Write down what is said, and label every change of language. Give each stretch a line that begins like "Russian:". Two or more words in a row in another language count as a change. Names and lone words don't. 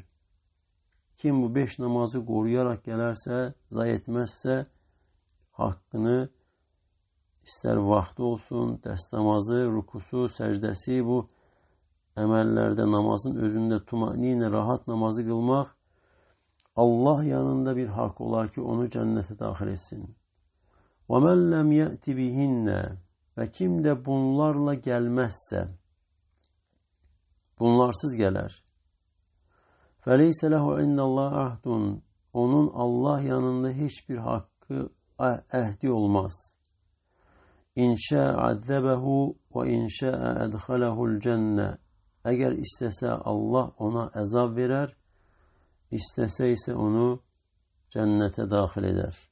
Azerbaijani: Kim bu 5 namazı qoruyaraq gələrsə, zayi etməzsə, haqqını İstər vaxtı olsun, dəst namazı, rukusu, səcdəsi, bu əməllərdə namazın özündə tumaninə, rahat namazı qılmaq Allah yanında bir haqq olar ki, onu cənnətə daxil etsin.
Arabic: وَمَنْ لَمْ يَأْتِ بِهِنَّ.
Azerbaijani: Və kim də bunlarla gəlməzsə, bunlarsız gələr.
Arabic: فَلَيْسَ لَهُ عِنْدَ اللّٰهِ عَهْدٌ.
Azerbaijani: Onun Allah yanında heç bir haqqı, əhdi olmaz.
Arabic: إن شاء عذبه وإن شاء أدخله الجنة.
Azerbaijani: Əgər istəsə Allah ona əzab verər, istəsə isə onu cənnətə daxil edər.